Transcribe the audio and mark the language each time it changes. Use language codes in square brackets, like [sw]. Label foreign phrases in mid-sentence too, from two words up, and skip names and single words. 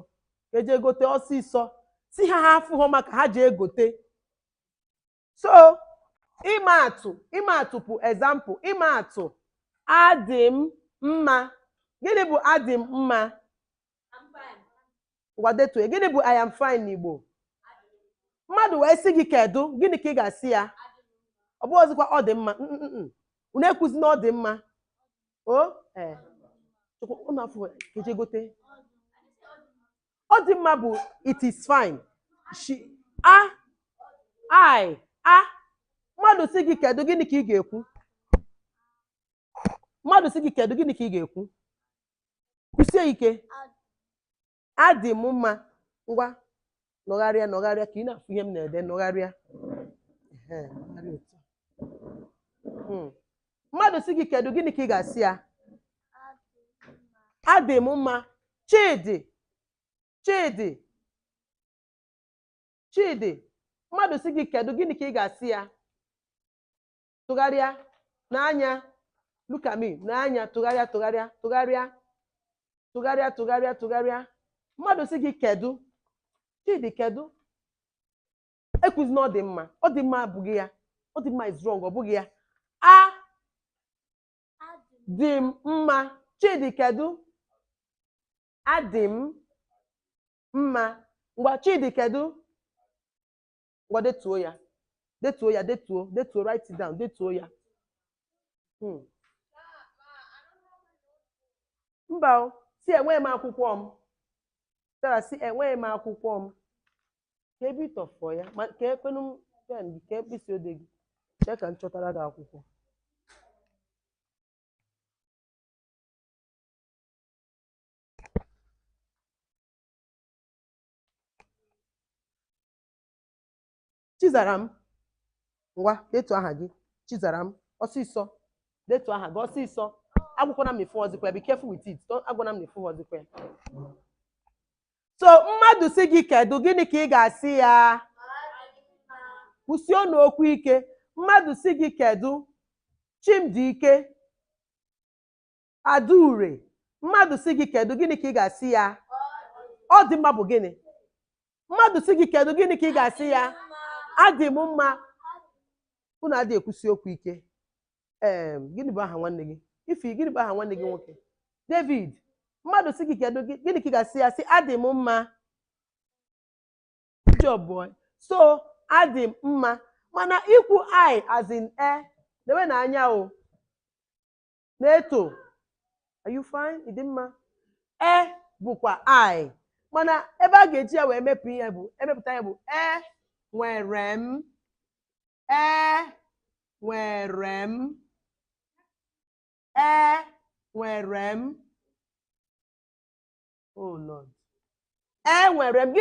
[ig] Eje gote ọsịsọ. Si ha afụghọ maka ha ji egote. So ịmaatụ bụ example. Ịmaatụ adị m mma. Gịnị bụ adị m mma? Ngwa detuo. Gịnị bụ [en] I am fine [ig] n'Igbo? Mmadụ wee sị gị kedu, gịnị ka ị ga-asị ya? Ọ bụ ọzọkwa ọ dị mma. Unu ekwuzi na ọ dị mma. Ụnụ afọ keje gote. Ọ dị mma bụ [en] it is fine. [ig] Mmadụ sị gị kedu, gịnị ka ị ga-ekwu? Mmadụ sị gị kedu, gịnị ka ị ga-ekwu? Kwụsie ike. Adị m mma. Ngwa nọgharịa ka ị na-afụ ihe m na-ede. Nọgharịa. Mmadụ sị gị kedu, gịnị ka ị ga-asị ya? Adị m mma. Chidi. Mmadụ sị gị kedu, gịnị ka ị ga-asị ya? Tụgharịa n'anya. [en] Look at me. [ig] N'anya. Tụgharịa. Mmadụ sị gị kedu. Chidi kedu. Ekwuzi na ọ dị mma. Ọ dị mma abụghị ya. Ọ dị mma [en] is wrong, [ig] ọ bụghị ya. Dị m mma. Chidi kedu. Adị m mma. Ngwa Chidi kedu. Ngwa detuo ya. Detuo. [en] Write it down. [ig] Detuo ya. Mba si enweghị m akwụkwọ m. Tara si enweghị m akwụkwọ m. Ka ebe ịtọfọ ya. Ka ekwenu m pen gị, ka mkpịsị ode gị. Chee ka m chọtara gị akwụkwọ. Chizaram. Ngwa detuo aha gị. Chizaram. Ọsịsọ. Detuo aha gị ọsịsọ. Agwụkwara m ifu ọzịkwa. [en] Be careful with it. [ig] Agwụna m ifu ọzịkwa. So mmadụ sị gị kedu, gịnị ka ị ga-asị ya? Kwụsie ọnụ okwu ike. Mmadụ sị gị kedu. Chimdike. Adaure. Mmadụ sị gị kedu, gịnị ka ị ga-asị ya? Ọ dị mma bụ gịnị? Mmadụ sị gị kedu, gịnị ka ị ga-asị ya? Adị m mma. Unu adị ekwusi okwu ike. Gịnị bụ aha nwanne gị? Ifi, gịnị bụ aha nwanne gị nwoke? David. Mmadụ sị gị kedu, gịnị ka ị ga-asị ya? Sị adị m mma. [en] Good job, boy. [ig] So adị m mma. Mana ikwu [en] I as in [ig] lewe na anya o. Na-eto. [en] Are you fine? [ig] Ị dị mma? Bụkwa I. Mana ebe a ga-eji ya wee emepụta ya bụ nwere m. Nwere m. Nwere m. Oh Lord. Nwere m.